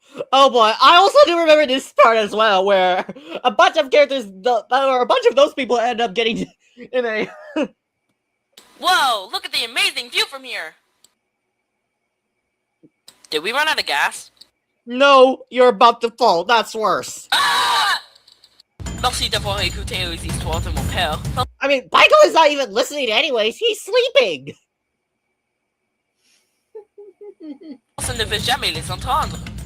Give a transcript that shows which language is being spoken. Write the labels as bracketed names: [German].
[English] Oh boy, I also do remember this part as well, where a bunch of characters, or a bunch of those people end up getting in a... Whoa, look at the amazing view from here! Did we run out of gas? No, you're about to fall, that's worse. Ah! [French] Merci d'avoir écouté les histoires de mon père. [English] I mean, Michael is not even listening anyways, he's sleeping! [French] Personne ne veut jamais les entendre.